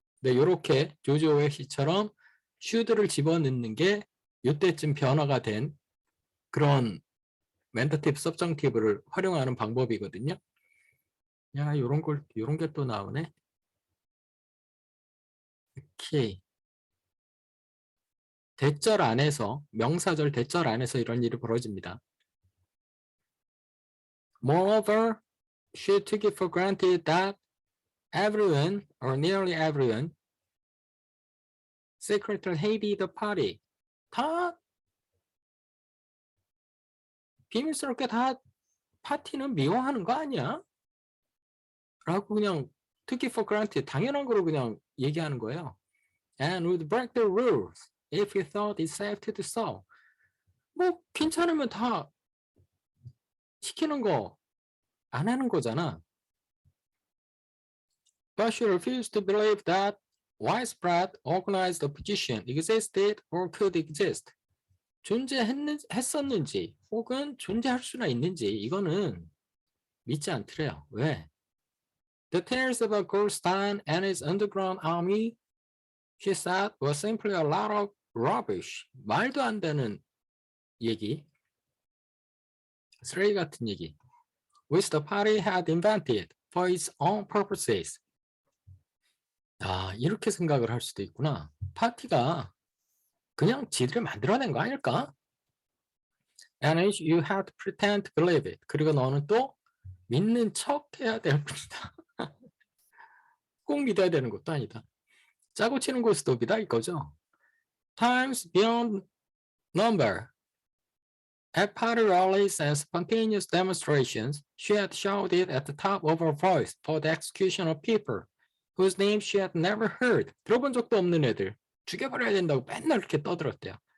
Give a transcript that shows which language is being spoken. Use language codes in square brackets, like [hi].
[ko] 근데 이렇게 조지 오웰시처럼 should를 집어넣는 게 이때쯤 변화가 된 그런 맨더티브, 서브정티브를 활용하는 방법이거든요. 야, 요런 게 또 나오네. 오케이. 대절 안에서, 명사절 대절 안에서 이런 일이 벌어집니다. [en] Moreover, she took it for granted that everyone, or nearly everyone, secretly hated the party. [ko] 다 비밀스럽게 다 파티는 미워하는 거 아니야? 라고 그냥 [en] took it for granted, [ko] 당연한 거로 그냥 얘기하는 거예요. [en] And would break the rules if he thought it safe to do so. [ko] 뭐 괜찮으면 다 시키는 거 안 하는 거잖아. [en] But she refused to believe that widespread organized opposition existed or could exist. [ko] 존재했었는지 혹은 존재할 수나 있는지 이거는 믿지 않더래요. 왜? [en] The tales about Goldstein and his underground army, she said, was simply a lot of rubbish. [ko] 말도 안 되는 얘기. 쓰레기 같은 얘기. [en] Which the party had invented for its own purposes. [ko] 이렇게 생각을 할 수도 있구나. 파티가 그냥 지들이 만들어낸 거 아닐까? [en] And you have to pretend to believe it. [ko] 그리고 너는 또 믿는 척 해야 될 뿐이다. 꼭 믿어야 되는 것도 아니다. 짜고 치는 고스톱이다 이거죠. [en] Times beyond number. At party rallies and spontaneous demonstrations, she had shouted at the top of her voice for the execution of people whose names she had never heard. [ko] 들어본 적도 없는 애들. 죽여버려야 된다고 맨날 이렇게 떠들었대요.